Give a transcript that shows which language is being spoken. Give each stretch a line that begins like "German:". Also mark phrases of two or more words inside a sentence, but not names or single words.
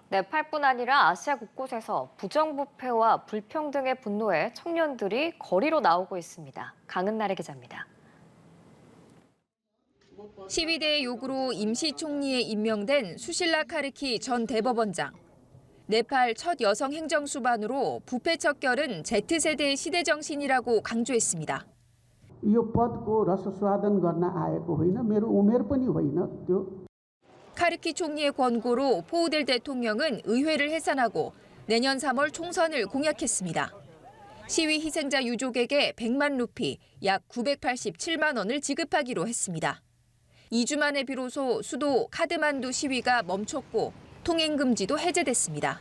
Korean: 네팔뿐 아니라 아시아 곳곳에서 부정부패와 불평등의 분노에 청년들이 거리로 나오고 있습니다. 강은나래 기자입니다. 시위대의 요구로 임시 총리에 임명된 수실라 카르키 전 대법원장. 네팔 첫 여성 행정수반으로 부패 척결은 Z세대의 시대 정신이라고 강조했습니다.
Nepali: यो पदको रसस्वादन गर्न आएको होइन मेरो उमेर पनि होइन त्यो
Korean: 카르키 총리의 권고로 포우델 대통령은 의회를 해산하고 내년 3월 총선을 공약했습니다. 시위 희생자 유족에게 100만 루피, 약 987만 원을 지급하기로 했습니다. 2주 만에 비로소 수도 카드만두 시위가 멈췄고 통행 금지도 해제됐습니다.